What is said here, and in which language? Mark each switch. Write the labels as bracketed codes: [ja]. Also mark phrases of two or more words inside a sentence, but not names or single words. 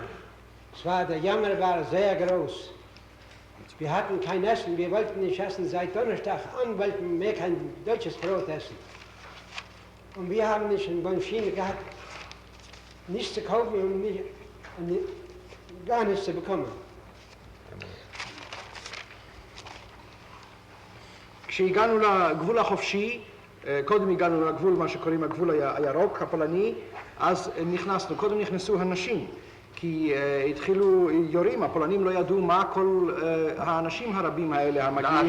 [de] Der Jammer war sehr groß. Wir hatten kein Essen, wir wollten nicht essen. Seit Donnerstag an wollten wir kein deutsches Brot essen. Und wir haben nicht eine Maschine gehabt, nichts zu kaufen und gar nichts zu bekommen. [he] כשהגענו לגבול החופשי, קודם הגענו לגבול, מה שקוראים הגבול הירוק, הפולני, אז נכנסנו, קודם נכנסו הנשים, כי התחילו יורים, הפולנים לא ידעו מה כל האנשים הרבים האלה המגיעים.